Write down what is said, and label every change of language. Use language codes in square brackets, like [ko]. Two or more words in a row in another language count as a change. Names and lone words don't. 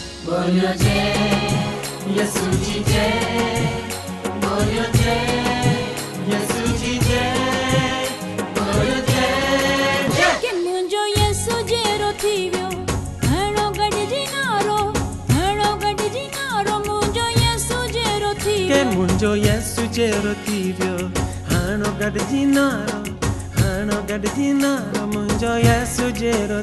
[hi] बोलो जय यसु जी जय, बोलो जय यसु जी जय, बोलो जय जय। [sd] के मुंजो यसु जेरो थीवियो हणो गडजी नारो, हणो गडजी नारो मुंजो यसु जेरो थीवियो। के मुंजो यसु जेरो थीवियो हणो गडजी नारो, हणो गडजी नारो मुंजो यसु जेरो